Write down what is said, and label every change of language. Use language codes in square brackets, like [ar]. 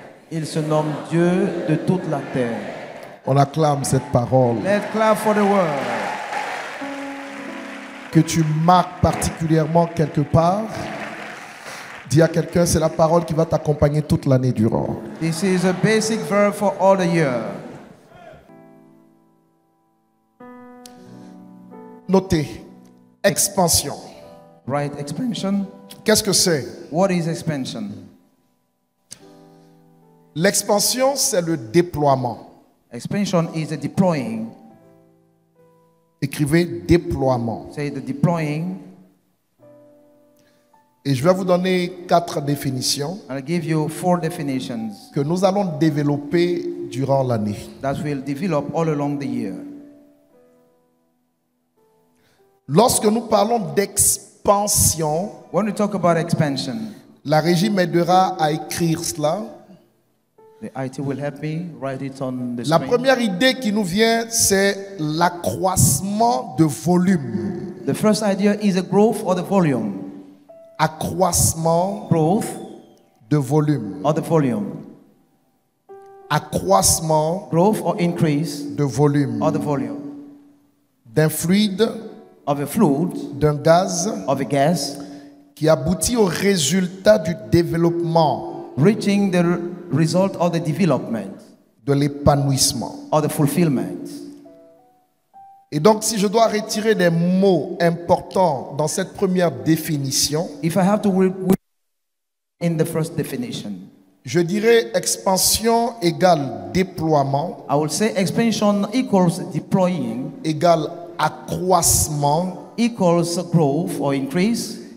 [fr] Il se nomme Dieu de toute la terre. On acclame cette parole. [en] Let's clap for the word. [fr] Que tu marques particulièrement quelque part. Dis à quelqu'un, c'est la parole qui va t'accompagner toute l'année durant. [en] This is a basic verb for all the year. [fr] Notez, expansion. [en] Right, expansion. [fr] Qu'est-ce que c'est? [en] What is expansion? [fr] L'expansion, c'est le déploiement. [en] Expansion is the deploying. [fr] Écrivez déploiement. [en] Say the deploying. [fr] Et je vais vous donner 4 définitions [en] I'll give you 4 definitions [fr] que nous allons développer durant l'année. [en] that will develop all along the year. [fr] Lorsque nous parlons d'expansion, [en] When we talk about expansion, [fr] la régie m'aidera à écrire cela. [en] the IT will help me write it on the [fr] La [en] screen. [fr] première idée qui nous vient, c'est l'accroissement de volume. [en] The first idea is the growth or the volume. [fr] Accroissement [en] Growth [fr] de volume. [en] or the volume. [fr] Accroissement [en] Growth or increase [fr] de volume. [en] or the volume. [fr] D'un fluide, [en] Of a fluid, [fr] d'un gaz [en] of a gas, [fr] qui aboutit au résultat du développement, [en] reaching the result of the development [fr] de l'épanouissement. [en] or the fulfillment. [fr] Et donc, si je dois retirer des mots importants dans cette première définition, [en] If I have to in the first definition, [fr] je dirais expansion égale déploiement, [en] I will say expansion equals deploying, [fr] égale accroissement, [en] equals growth or increase,